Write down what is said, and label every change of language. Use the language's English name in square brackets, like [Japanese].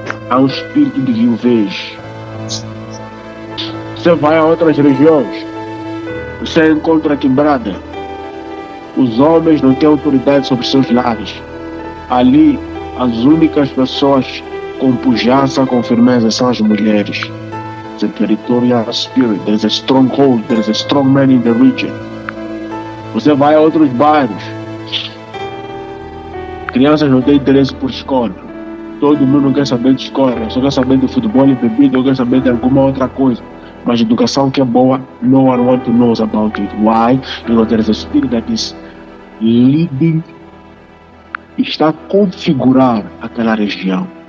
[Portuguese] Há um espírito de viuvez. Você vai a outras regiões, você encontra quebrada. Os homens não têm autoridade sobre seus lares. Ali, as únicas pessoas com pujança, com firmeza, são as mulheres. [English] The territorial spirit, there's a stronghold, there's a strong man in the region. [Portuguese] Você vai a outros bairros, crianças não têm interesse por escola. Todo mundo quer saber de escola, só quer saber de futebol e bebida, ou quer saber de alguma outra coisa. Mas educação que é boa, [English] no one wants to know about it. Why? Because there is a spirit that is leading, [Portuguese] está a configurar aquela região.